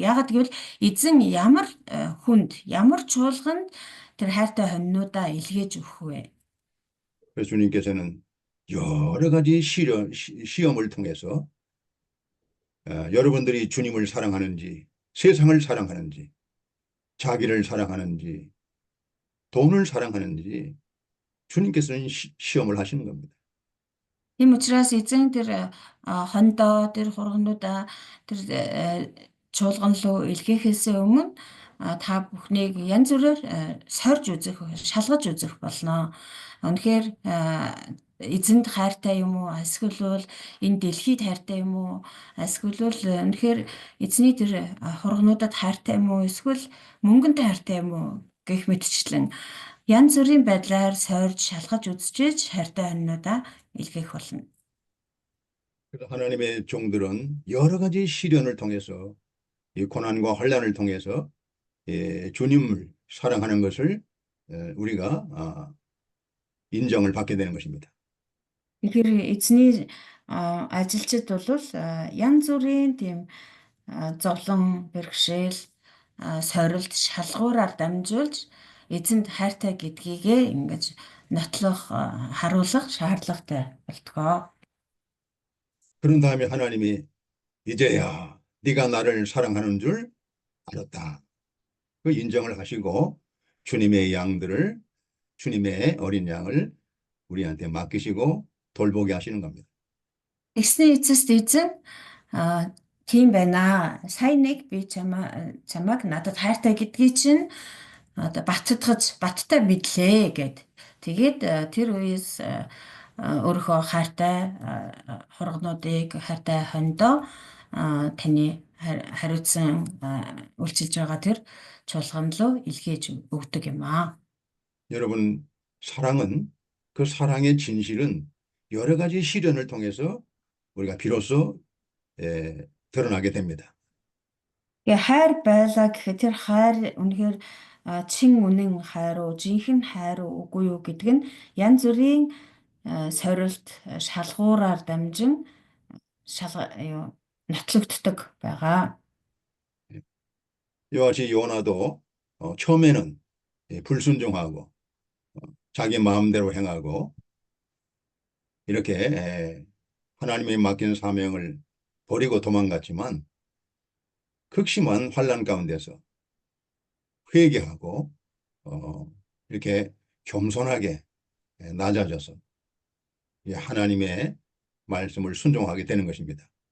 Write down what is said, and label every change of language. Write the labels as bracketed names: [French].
[Mongolian] Яагаад гэвэл эзэн ямар хүнд, ямар чуулганд тэр хайртай хоньнуудаа илгээж өгөх вэ? [Korean] 그래서 주님께서는 여러 가지 시험을 통해서 여러분들이 주님을 사랑하는지, 세상을 사랑하는지, 자기를 사랑하는지, 돈을 사랑하는지 주님께서는 시험을 하시는 겁니다. [Mongolian] Тийм учраас эзэн тэр хондоо тэр хургануудаа тэр чуулган руу илгээхээс өмнө та бүхнийг янз бүрээр сорж үзэх, шалгаж үзэх болно. Үнэхээр эзэнд хайртай юм уу? Эсвэл энэ дэлхийд хайртай юм уу? Эсвэл үнэхээр эзний тэр хургануудад хайртай юм уу? Эсвэл мөнгөнд хайртай юм уу? Гэх мэтчлэн янз бүрийн байдлаар сорж шалгаж үзчихэж хайртай хоньнуудаа илгээх болно. [Korean] 하나님의 종들은 여러 가지 시련을 통해서 이 고난과 환난을 통해서 주님을 사랑하는 것을 우리가 인정을 받게 되는 것입니다. [Mongolian] Тэгэхээр эзний ажилчид бол янз бүрийн тийм зовлон, бэрхшээл, сорилт, шалгуураар дамжуулж эзэнд хайртай гэдгийгээ ингэж нотлох, харуулах шаардлагатай болтгоо. [Korean] 그런 다음에 하나님이 이제야 네가 나를 사랑하는 줄 알았다. 그 인정을 하시고 주님의 양들을 주님의 어린 양을 우리한테 맡기시고 돌보게 하시는 겁니다. [Mongolian] Тэгсний эцэст эзэн тийм байна. Сайн нэг би чамайг надад хайртай гэдгийг чинь одоо баттай мэдлээ гэд. Тэгээд тэр үеэс өөрийнхөө хайртай хургнуудыг хайртай хониндоо таны хариуцсан үйлчилж байгаа тэр чуулган руу илгээж өгдөг юм аа. [Korean] 여러분, 사랑은 그 사랑의 진실은 여러 가지 시련을 통해서 우리가 비로소 드러나게 됩니다. [Mongolian] Тэгээ хайр байлаа гэхэд тэр хайр үнэхээр чин үнэн хайр уу, жинхэнэ хайр уу, үгүй юу гэдг нь янз бүрийн сорилт, шалгуураар дамжин нотлогддог байгаа. [Korean] 이와 같이 요나도 처음에는 불순종하고 자기 마음대로 행하고 이렇게 하나님이 맡긴 사명을 버리고 도망갔지만 극심한 환난 가운데서 회개하고 이렇게 겸손하게 낮아져서 하나님의 말씀을 순종하게 되는 것입니다.